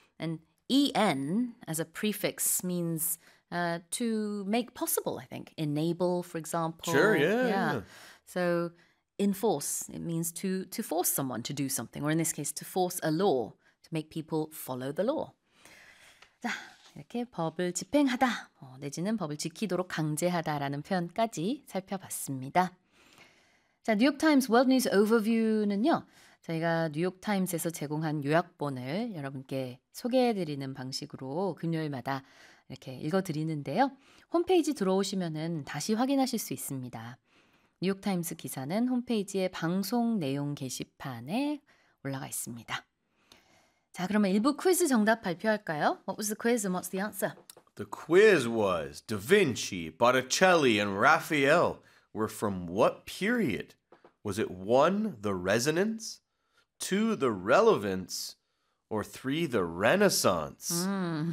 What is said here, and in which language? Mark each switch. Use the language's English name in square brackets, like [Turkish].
[English] And E-N as a prefix means to make possible, I think. Enable, for example. Sure, yeah. So enforce, it means to force someone to do something, or in this case, to force a law, to make people follow the law. [Korean] 자, 이렇게 법을 집행하다, 내지는 법을 지키도록 강제하다라는 표현까지 살펴봤습니다. 자, 뉴욕타임스 월드 뉴스 오버뷰는요, 저희가 뉴욕타임스에서 제공한 요약본을 여러분께 소개해드리는 방식으로 금요일마다 이렇게 읽어드리는데요. 홈페이지 들어오시면은 다시 확인하실 수 있습니다. 뉴욕타임스 기사는 홈페이지의 방송 내용 게시판에 올라가 있습니다. 자, 그러면 일부 퀴즈 정답 발표할까요? [English] What was the quiz and what's the answer? The quiz was Da Vinci, Botticelli, and Raphael were from what period? Was it 1, the Resonance, 2, the Relevance, or 3, the Renaissance? Mm.